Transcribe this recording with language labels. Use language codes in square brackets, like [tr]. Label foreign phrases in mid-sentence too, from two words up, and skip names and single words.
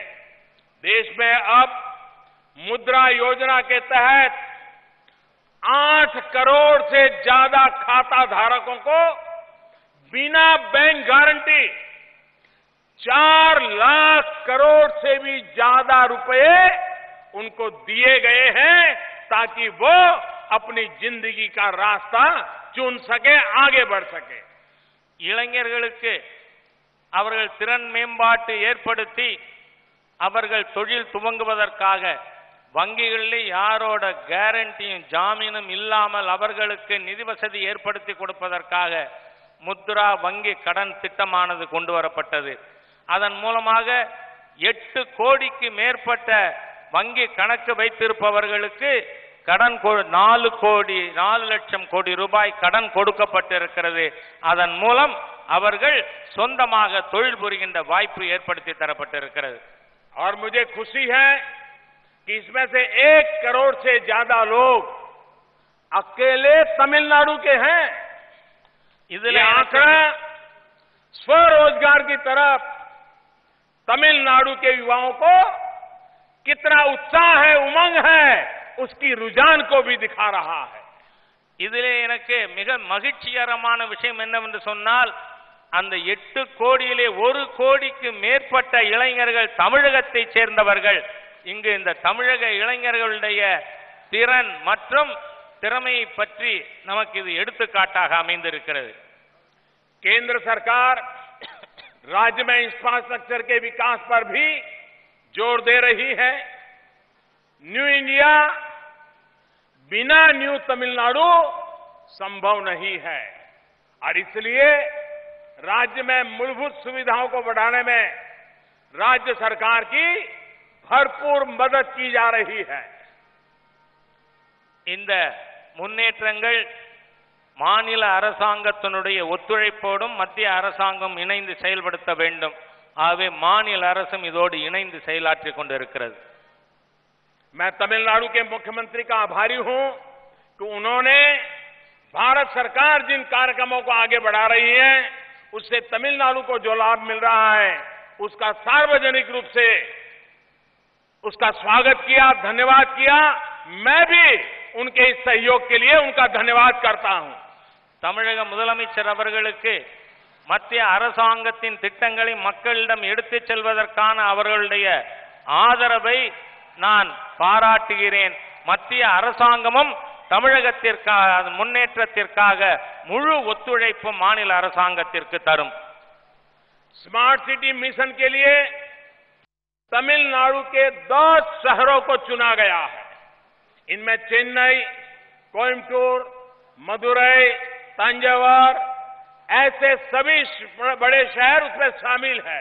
[hi] देश में अब मुद्रा योजना के तहत 8 करोड़ से ज्यादा खाता धारकों को बिना बैंक गारंटी 4 लाख करोड़ से भी ज्यादा रुपए उनको दिए गए हैं ताकि वो अपनी जिंदगी का रास्ता चुन सके, आगे बढ़ सके। [ta] இளைஞர்களுக்கு அவர்கள் திறன் மேம்பாட்டு ஏற்படுத்தி அவர்கள் தொழில் துவங்குவதற்காக வங்கிகளில் யாரோட கேரண்டியும் ஜாமீனும் இல்லாமல் அவர்களுக்கு நிதி வசதி ஏற்படுத்தி கொடுப்பதற்காக முத்ரா வங்கி கடன் திட்டமானது கொண்டு வரப்பட்டது. அதன் மூலமாக 8 கோடிக்கு மேற்பட்ட வங்கி கணக்கு வைத்திருப்பவர்களுக்கு கடன் 4 லட்சம் கோடி ரூபாய் கடன் கொடுக்கப்பட்டிருக்கிறது. அதன் மூலம் அவர்கள் சொந்தமாக தொழில் புரிகின்ற வாய்ப்பு ஏற்படுத்தி தரப்பட்டிருக்கிறது. [hi] और मुझे खुशी है कि इसमें से 1 करोड़ से ज्यादा लोग अकेले तमिलनाडु के हैं। ये आंकड़ा स्वरोजगार की तरफ तमिलनाडु के युवाओं को कितना उत्साह है, उमंग है, उसकी रुझान को भी दिखा रहा है। [ta] இதிலே எனக்கு மிக மகிழ்ச்சிகரமான விஷயம் என்னவென்று சொன்னால், அந்த 8 கோடியிலே 1 கோடிக்கு மேற்பட்ட இளைஞர்கள் தமிழகத்தை சேர்ந்தவர்கள். இங்கு இந்த தமிழக இளைஞர்களுடைய திறன் மற்றும் திறமையை பற்றி நமக்கு இது எடுத்துக்காட்டாக அமைந்திருக்கிறது. [hi] केंद्र सरकार राज्य में इंफ्रास्ट्रक्चर के विकास पर भी जोर दे रही है। न्यू इंडिया बिना न्यू तमिलनाडु संभव नहीं है और इसलिए राज्य में मूलभूत सुविधाओं को बढ़ाने में राज्य सरकार की भरपूर मदद की जा रही है। [ta] இந்த முன்னேற்றங்கள் மாநில அரசாங்கத்தினுடைய ஒத்துழைப்போடும் மத்திய அரசாங்கம் இணைந்து செயல்படுத்த வேண்டும். ஆகவே மாநில அரசும் இதோடு இணைந்து செயலாற்றிக் கொண்டிருக்கிறது. [hi] मैं तमिलनाडु के मुख्यमंत्री का आभारी हूं कि उन्होंने भारत सरकार जिन कार्यक्रमों को आगे बढ़ा रही है उससे तमिलनाडु को जो लाभ मिल रहा है उसका सार्वजनिक रूप से उसका स्वागत किया, धन्यवाद किया। मैं भी उनके इस सहयोग के लिए उनका धन्यवाद करता हूं। [ta] தமிழக முதலமைச்சர் அவர்களுக்கு மத்திய அரசாங்கத்தின் திட்டங்களை மக்களிடம் எடுத்துச் செல்வதற்கான அவர்களுடைய ஆதரவை நான் பாராட்டுகிறேன். மத்திய அரசாங்கமும் தமிழகத்திற்காக முன்னேற்றத்திற்காக முழு ஒத்துழைப்பு மாநில அரசாங்கத்திற்கு தரும். [hi] स्मार्ट सिटी मिशन के लिए तमिलनाडु के 10 शहरों को चुना गया है। इनमें चेन्नई, कोयम्बटूर, मदुरई, तंजावर ऐसे सभी बड़े शहर उसमें शामिल है।